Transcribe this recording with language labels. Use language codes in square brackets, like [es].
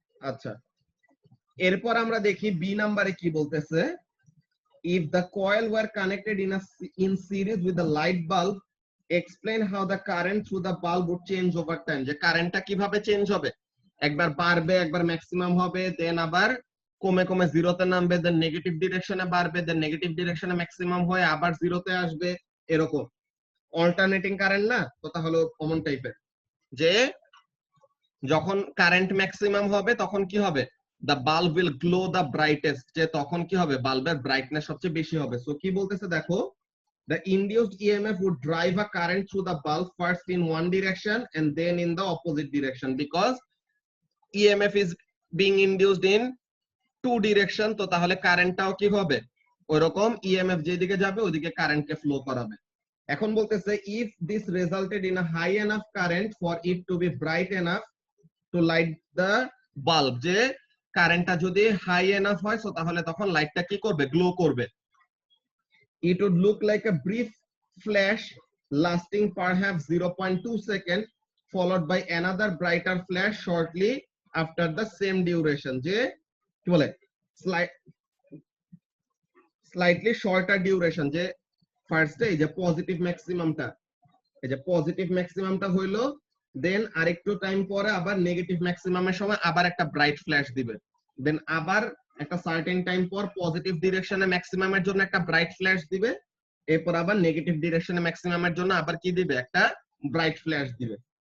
[bn] আচ্ছা, এরপর আমরা দেখি বি নাম্বারে কি বলতেছে। [en] If the coil were connected in series with the light bulb, explain how the current through the bulb would change over time। [bn] যে কারেন্টটা কিভাবে চেঞ্জ হবে? একবার বাড়বে, একবার ম্যাক্সিমাম হবে, দেন আবার কমে কমে জিরোতে নামবে, দেন নেগেটিভ ডিরেকশনে বাড়বে, দেন নেগেটিভ ডিরেকশনে ম্যাক্সিমাম হয়ে আবার জিরোতে আসবে, এরকম অল্টারনেটিং কারেন্ট না? তো তাহলে কমন টাইপের, যে যখন কারেন্ট ম্যাক্সিমাম হবে তখন কি হবে? [en] the bulb will glow the brightest। [bn] যে তখন কি হবে? বাল্বের ব্রাইটনেস সবচেয়ে বেশি হবে। সো কি বলতেছে দেখো, [en] the induced EMF would drive a current through the bulb first in one direction and then in the opposite direction, because EMF is being induced in two direction, [bn] তো তাহলে কারেন্টটাও কি হবে ওইরকম ইএমএফ যেদিকে যাবে ওইদিকে কারেন্টকে ফ্লো করাবে। এখন বলতেছে [en] if this resulted in a high enough current for it to be bright enough to light the bulb, [bn] যে কারেন্টটা যদি হাই এনাফ হয় সো তাহলে তখন লাইটটা কি করবে, গ্লো করবে। [en] It would look like a brief flash lasting perhaps 0.2 seconds followed by another brighter flash shortly after the same duration, [bn] যে কি বলে slightly shorter duration, যে ফার্স্টে এই যে পজিটিভ ম্যাক্সিমামটা, এই যে পজিটিভ ম্যাক্সিমামটা হইলো, দেন আরেকটু টাইম পরে আবার নেগেটিভ ম্যাক্সিমামের সময় আবার একটা ব্রাইট ফ্ল্যাশ দিবে, দেন আবার একটা সার্টেন টাইম পর পজিটিভ ডিরেকশনে ম্যাক্সিমামের জন্য একটা ব্রাইট ফ্ল্যাশ দিবে, এরপর আবার নেগেটিভ ডিরেকশনে ম্যাক্সিমামের জন্য আবার কি দিবে, একটা ব্রাইট ফ্ল্যাশ দিবে।